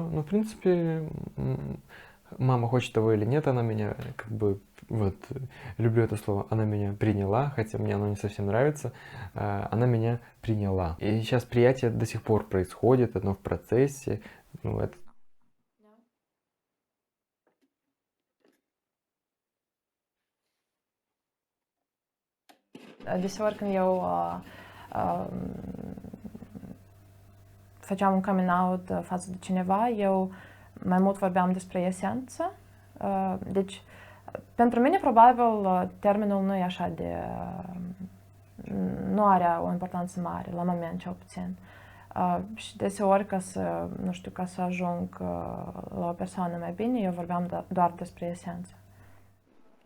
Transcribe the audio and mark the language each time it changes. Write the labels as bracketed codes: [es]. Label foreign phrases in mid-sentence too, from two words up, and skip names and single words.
[ru] Ну, в принципе, мама, хочет того или нет, она меня как бы, вот, люблю это слово, она меня приняла, хотя мне оно не совсем нравится, она меня приняла. И сейчас приятие до сих пор происходит, оно в процессе. Ну, это... [ro] Deseori când eu făceam un [en] coming out [ro] față de cineva, eu mai mult vorbeam despre esență. Deci, pentru mine, probabil, termenul nu e așa de... nu are o importanță mare, la moment cel puțin. Și deseori, ca să ajung la o persoană mai bine, eu vorbeam doar despre esență.